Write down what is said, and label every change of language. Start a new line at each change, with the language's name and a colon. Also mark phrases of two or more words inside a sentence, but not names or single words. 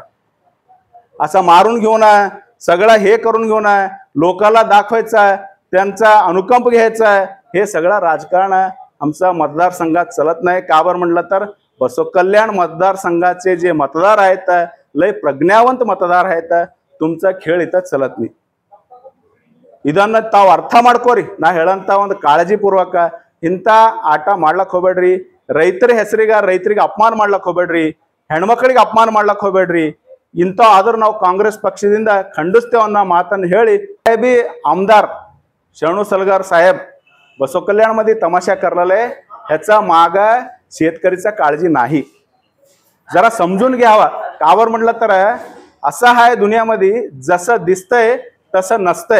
Marathi: असं मारून घेऊन सगळं हे करून घेऊन लोकांना दाखवायचं, त्यांचा अनुकंप घ्यायचा, हे सगळं राजकारण आमचा मतदारसंघात चलत नाही. का बरं म्हणलं तर बसवकल्याण मतदारसंघाचे जे मतदार आहेत लय प्रज्ञावंत मतदार आहेत. तुमचा खेळ इथं चलत नाही.
Kannada: ಇದನ್ನ ತಾವು ಅರ್ಥ ಮಾಡ್ಕೋರಿ. ನಾ ಹೇಳಂತ ಒಂದು ಕಾಳಜಿಪೂರ್ವಕ ಇಂಥ ಆಟ ಮಾಡ್ಲಕ್ ಹೋಗ್ಬೇಡ್ರಿ. ರೈತರ ರೈತರಿಗೆ ಅಪಮಾನ ಮಾಡ್ಲಕ್ ಹೋಗ್ಬೇಡ್ರಿ. ಹೆಣ್ಮಕ್ಳಿಗೆ ಅಪಮಾನ ಮಾಡ್ಲಕ್ ಹೋಗ್ಬೇಡ್ರಿ. ಇಂಥ ಆದ್ರೂ ನಾವು ಕಾಂಗ್ರೆಸ್ पक्षದಿಂದ ಖಂಡಿಸ್ತೇವೆ ಅನ್ನೋ ಮಾತನ್ನು ಹೇಳಿ
Marathi: बी आमदार शरणू सलगर साहेब बसव कल्याण मध्ये तमाशा करलेले ह्याचा माग शेतकरीचा काळजी नाही. जरा समजून घ्यावा. कावर म्हटलं तर असं आहे दुनियामध्ये जसं दिसतंय तसं नसतंय.